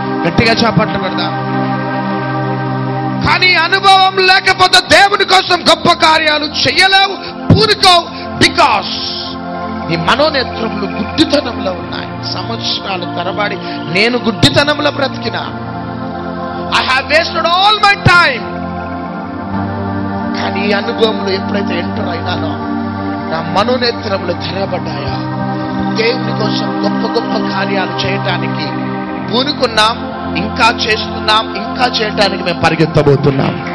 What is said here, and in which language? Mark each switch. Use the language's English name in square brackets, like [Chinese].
[Telugu] గట్టిగా చెప్పట్లు పెడదాం. కానీ అనుభవం లేకపోతే దేవుని కోసం గొప్ప కార్యాలు చేయలేవు, పూనుకోవు. బికాస్ నీ మనోనేత్రములు గుడ్డితనంలో ఉన్నాయి. సంవత్సరాలు తరబడి నేను గుడ్డితనంలో బ్రతికినా. [English] I have wasted all my time. [Telugu] కానీ ఈ అనుభవంలో ఎప్పుడైతే ఎంటర్ అయినానో నా మనోనేత్రములు తెరబడ్డాయా. దేవుని కోసం గొప్ప గొప్ప కార్యాలు చేయటానికి పూనుకున్నాం, ఇంకా చేస్తున్నాం, ఇంకా చేయటానికి మేము పరిగెత్తబోతున్నాం.